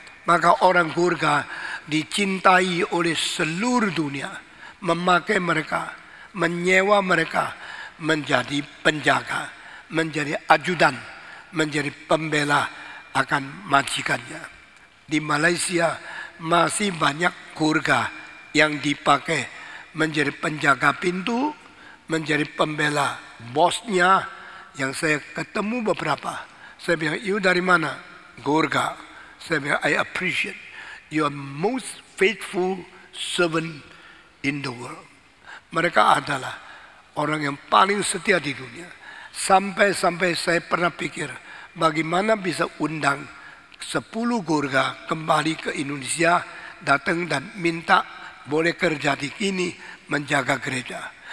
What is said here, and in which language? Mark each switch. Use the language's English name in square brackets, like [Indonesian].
[Indonesian] Maka orang Gorkha dicintai oleh seluruh dunia, memakai mereka, menyewa mereka menjadi penjaga, menjadi ajudan, menjadi pembela akan majikannya. Di Malaysia masih banyak Gorkha yang dipakai menjadi penjaga pintu, menjadi pembela bosnya. Yang saya ketemu beberapa, saya bilang, you dari mana? Gorkha. Saya bilang, [English] I appreciate you are most faithful servant in the world. [Indonesian] Mereka adalah orang yang paling setia di dunia. Sampai-sampai saya pernah pikir, bagaimana bisa undang 10 Gorkha kembali ke Indonesia, datang dan minta boleh kerja di sini menjaga gereja.